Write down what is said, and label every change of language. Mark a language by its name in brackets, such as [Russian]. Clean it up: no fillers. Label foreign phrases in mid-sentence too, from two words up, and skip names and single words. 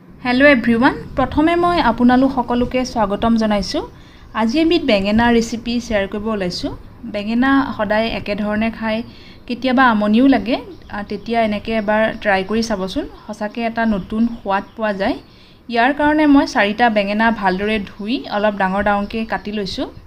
[English] Hello everyone [Maithili] प्रथमे मैं आपनालोक सकलोके स्वागतम जनाइछु। [Assamese] আজি এবিধ বেঙেনা ৰেচিপি শেয়াৰ কৰিব ওলাইছো। বেঙেনা সদায় একে ধৰণে খাই কেতিয়াবা আমনিও লাগে, তেতিয়া এনেকে এবাৰ ট্ৰাই কৰি চাবচোন, সঁচাকে এটা নতুন সোৱাদ পোৱা যায়। ইয়াৰ কাৰণে মই 4টা বেঙেনা ভালদৰে ধুই অলপ ডাঙৰ ডাঙৰকৈ কাটি লৈছো।